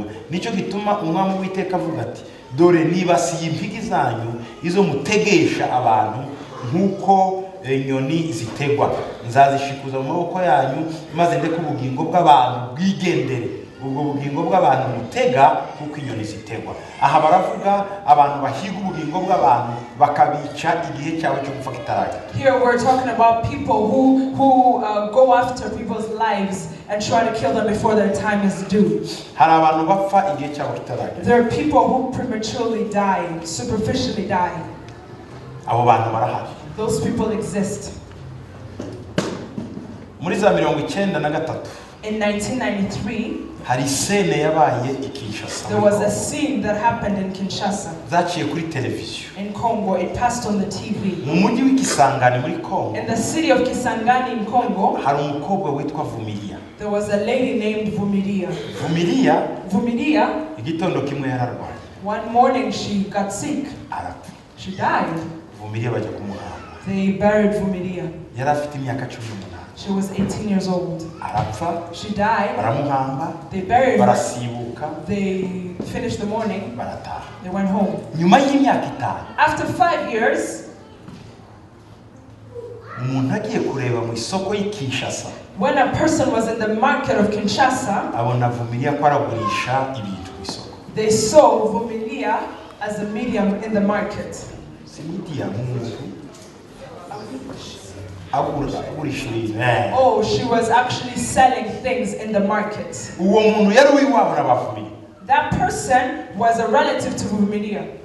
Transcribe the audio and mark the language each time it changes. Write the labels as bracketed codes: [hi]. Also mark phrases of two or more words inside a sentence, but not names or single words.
[rw] Nicyo gituma umwami w'Uwiteka avuga ati, dore nibasiye impigi zanyu izo mutegesha abantu nk'uko inyoni zitegwa, nzazishikuza mu maboko yanyu maze ndeke ubugingo bw'abantu bwigendere, ubwo bugingo bw'abantu mutega kuko inyoni zitegwa. Aha baravuga abantu bahiga ubugingo bw'abantu bakabica igihe cyabo cyo gupfa kitaragera. [en] Here we're talking about people who go after people's lives and try to kill them before their time is due. [rw] Hari abantu bapfa igihe cyabo kitaragera. [en] There are people who prematurely die, superficially die. [rw] Abo bantu barahari. [en] Those people exist. [rw] Muri za 1993 [en] in 1993 [rw] hari scene yabaye i Kinshasa. [en] There was a scene that happened in Kinshasa. [rw] Zaciye kuri television. [en] In Congo, it passed on the TV. [rw] Mu mujyi w'Ikisangani muri Congo. [en] In the city of Kisangani in Congo, [rw] hari umukobwa witwa Vumilia. [en] There was a lady named Vumilia. [rw] Vumilia igitondo kimwe yararwaye. [en] One morning she got sick. [rw] Arapfa. [en] She died. [rw] Vumilia bajya kumuhamba. [en] They buried Vumilia. [rw] Yari afite imyaka 18. [en] She was 18 years old. [rw] Arapfa. [en] She died. [rw] Baramuhamba. [en] They buried her. [rw] Barasibuka. [en] They finished the mourning. [rw] Barataha. [en] They went home. [rw] Nyuma y'imyaka 5. [en] After 5 years, [rw] umuntu agiye kureba mu isoko y'i Kinshasa. [en] When a person was in the market of Kinshasa, [rw] abona Vumilia ko aragurisha ibintu ku isoko. [en] They saw Vumilia as a medium in the market. [rw] Si medium [en] Oh, she was actually selling things in the market. That person was a relative to Vumilia.